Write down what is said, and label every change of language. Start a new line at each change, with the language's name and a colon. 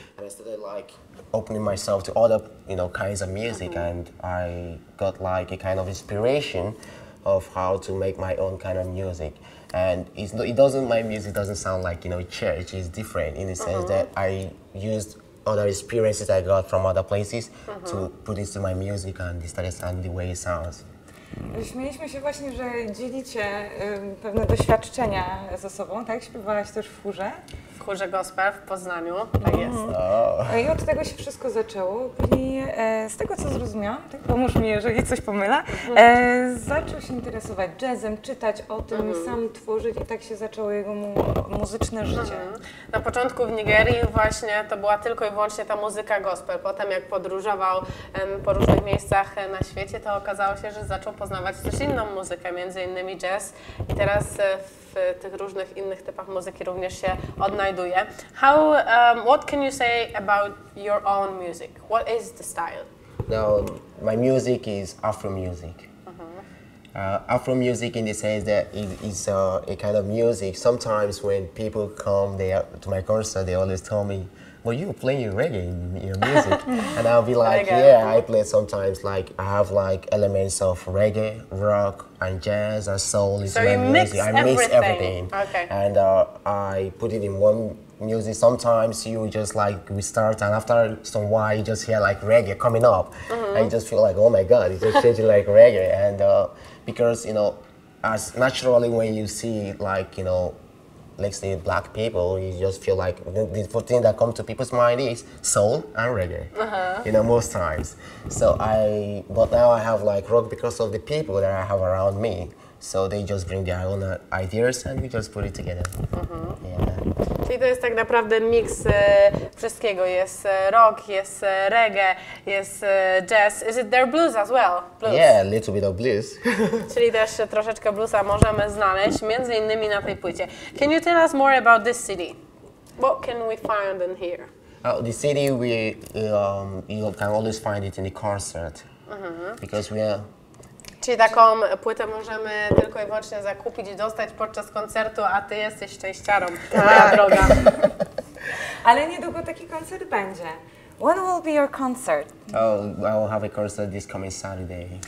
English: And I started like opening myself to other, kinds of music, and I got like a kind of inspiration of how to make my own kind of music. And my music doesn't sound like, church. It's different in the sense that I used other experiences I got from other places to put it to my music, and they started sounding the way it sounds.
Polish: Śmieliśmy się właśnie, że dzielicie pewne doświadczenia ze sobą, tak? Śpiewałaś też w chórze. W chórze gospel w Poznaniu, tak jest. I od tego się wszystko zaczęło. Później z tego, co zrozumiałam, tak pomóż mi, jeżeli coś pomylę, zaczął się interesować jazzem, czytać o tym, sam tworzyć i tak się zaczęło jego muzyczne życie. Na początku w Nigerii właśnie to była tylko i wyłącznie ta muzyka gospel. Potem jak podróżował po różnych miejscach na świecie, to okazało się, że zaczął poznawać też inną muzykę, między innymi jazz. I teraz w tych różnych innych typach muzyki również się odnajduje.
English: What can you say about your own music? What is the style? Now, my music is Afro music. Afro music in the sense that it's a kind of music. Sometimes when people come to my concert, they always tell me, well, you're playing reggae in your music. And I'll be like, yeah, I play sometimes, like, I have like elements of reggae, rock, and jazz, and soul into my music. I mix everything. Okay. And I put it in one music. Sometimes you just like, we start, and after some while, you just hear like reggae coming up. And you just feel like, oh my God, it's just changing like reggae. And because, you know, as naturally when you see like, you know, let's say black people, you just feel like the first thing that comes to people's mind is soul and reggae, you know, most times. But now I have like rock because of the people that I have around me. So they just bring their own ideas and we just put it together. Yeah.
Polish: Czyli to jest tak naprawdę miks wszystkiego. Jest rock, jest reggae, jest jazz.
English: Is it there blues as well? Blues. Yeah, a little bit of blues.
Polish: Czyli też troszeczkę bluesa możemy znaleźć, między innymi na tej płycie.
English: Can you tell us more about this CD? What can we find in here? The CD, you can always find it in the concert because we are.
Polish: Czyli taką płytę możemy tylko i wyłącznie zakupić i dostać podczas koncertu, a ty jesteś szczęściarą, moja droga. Ale niedługo taki koncert będzie.
English: When will be your concert? Oh, I will have a concert this coming Saturday.